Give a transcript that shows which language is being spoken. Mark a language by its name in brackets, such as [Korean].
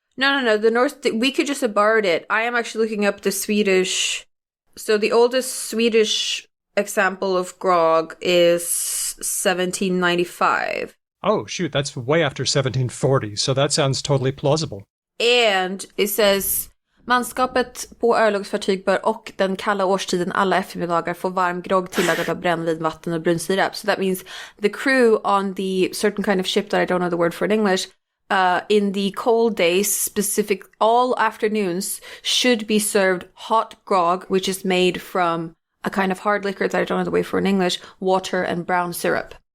[English] No. The Norse, we could just have borrowed it. I am actually looking up the Swedish. So the oldest Swedish example of grog is 1795. Oh, shoot, that's way after 1740, so that sounds totally plausible. [Swedish] And it says, manskapet på örlogsfartyg bör och den kalla årstiden alla eftermiddagar få varm grogg tillagad av brännvin, vatten och brunsirap. [English] So that means the crew on the certain kind of ship that I don't know the word for in English, in the cold days, all afternoons, should be served hot grog, which is made from a kind of hard liquor that I don't know the way for in English, water and brown syrup.